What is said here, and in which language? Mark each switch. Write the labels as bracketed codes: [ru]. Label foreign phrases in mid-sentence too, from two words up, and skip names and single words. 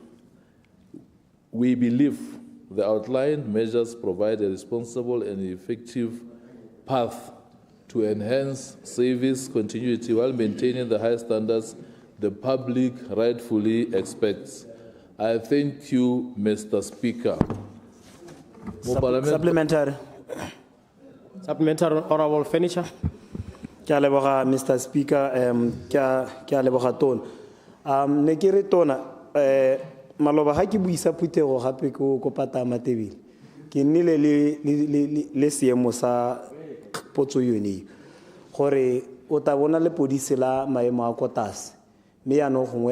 [en] We believe the outlined measures provide a responsible and effective path to enhance service continuity while maintaining the high standards the public rightfully expects. I thank you, Mr. Speaker. Supplementary. Supplementary, Honorable Furniture. [tn] Ke a leboga, [en] Mr. Speaker. [tn] Ke a leboga tona. Ne ke re tona maloba ha ke buisa phuthego gape ko pata Matebele. Ke nnile le seemo sa potso yone gore o ta bona le podisi la maemo a kotase mme yaanong gongwe